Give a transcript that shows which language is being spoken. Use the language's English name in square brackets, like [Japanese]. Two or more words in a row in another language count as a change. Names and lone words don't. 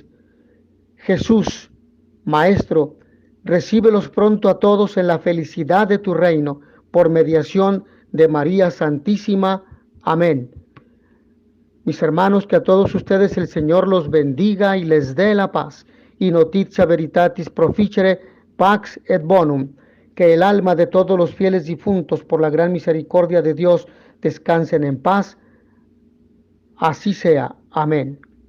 [Spanish] Jesús, Maestro, recíbelos pronto a todos en la felicidad de tu reino, por mediación de María Santísima. Amén. Mis hermanos, que a todos ustedes el Señor los bendiga y les dé la paz. [Latin] Y notitia veritatis proficere pax et bonum. [Spanish] Que el alma de todos los fieles difuntos, por la gran misericordia de Dios, descansen en paz. Así sea. Amén.